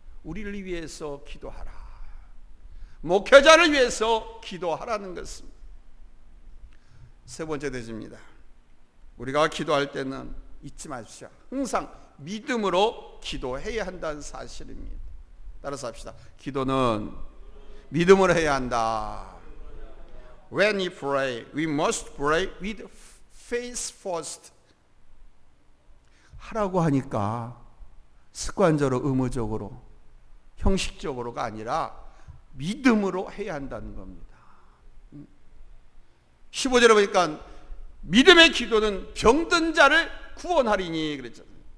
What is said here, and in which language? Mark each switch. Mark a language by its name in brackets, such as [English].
[Korean] 우리를 위해서 기도하라. 목회자를 위해서 기도하라는 것입니다. 세 번째 대지입니다. 우리가 기도할 때는 잊지 마십시오. 항상 믿음으로 기도해야 한다는 사실입니다. 따라서 합시다. 기도는 믿음으로 해야 한다. [English] When we pray, we must pray with faith first. [Korean] 하라고 하니까 습관적으로, 의무적으로, 형식적으로가 아니라 믿음으로 해야 한다는 겁니다. 15절에 보니까 믿음의 기도는 병든 자를 구원하리니 그랬잖아요.